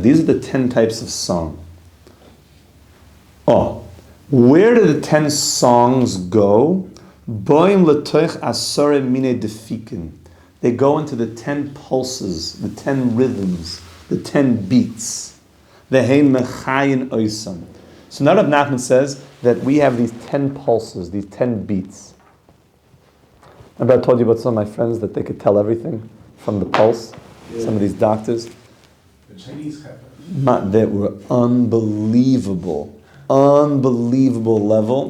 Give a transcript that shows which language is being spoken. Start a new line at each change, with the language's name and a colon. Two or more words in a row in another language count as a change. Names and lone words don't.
English: These are the 10 types of song. Oh, where do the 10 songs go?
Hebrew: באים לתוך עשרה מיני דפיקין.
English: They go into the 10 pulses, the 10 rhythms, the 10 beats.
Hebrew: והן מחיין אותם.
English: So now Rav Nachman says that we have these 10 pulses, these 10 beats. Remember I told you about some of my friends that they could tell everything from the pulse? Yeah. Some of these doctors. The Chinese have that were unbelievable level.